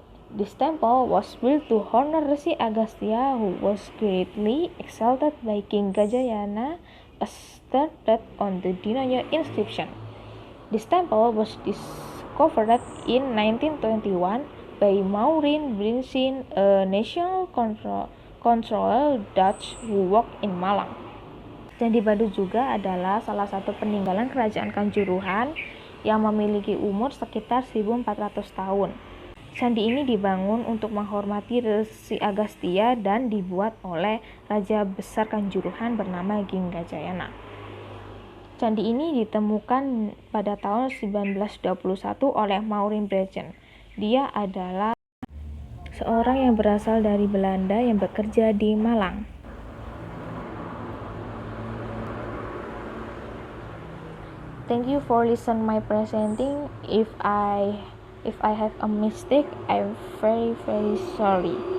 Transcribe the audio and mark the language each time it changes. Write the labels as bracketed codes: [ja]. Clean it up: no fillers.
[en] This temple was built to honor Resi Agastya, who was greatly exalted by King Gajayana, as stated on the Dinoyo inscription. This temple was discovered in 1921 by Maureen Brinsin, a national controller Dutch who worked in Malang. [id] Candi Badu juga adalah salah satu peninggalan kerajaan Kanjuruhan yang memiliki umur sekitar 1400 tahun. Candi ini dibangun untuk menghormati Resi Agastya dan dibuat oleh Raja Besar Kanjuruhan bernama King Gajayana. Candi ini ditemukan pada tahun 1921 oleh Maureen Brinsin. Dia adalah seorang yang berasal dari Belanda yang bekerja di Malang. [en] Thank you for listen my presenting. If I have a mistake, I'm very sorry.